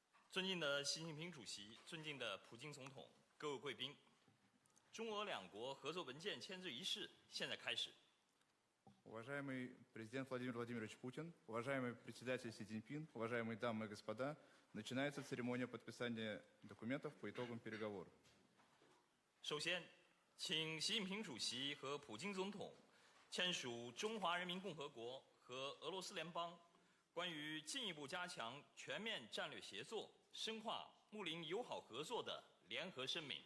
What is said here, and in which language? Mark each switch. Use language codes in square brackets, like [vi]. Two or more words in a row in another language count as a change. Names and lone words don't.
[zh] 尊敬的习近平主席，尊敬的普京总统，各位贵宾，中俄两国合作文件签字仪式现在开始。 [ru] Уважаемый президент Владимир Владимирович Путин, уважаемый председатель Си Цзиньпин, уважаемые дамы и господа, начинается церемония подписания документов по итогам переговоров. [zh] 首先，请习近平主席和普京总统签署中华人民共和国和俄罗斯联邦关于进一步加强全面战略协作、深化睦邻友好合作的联合声明。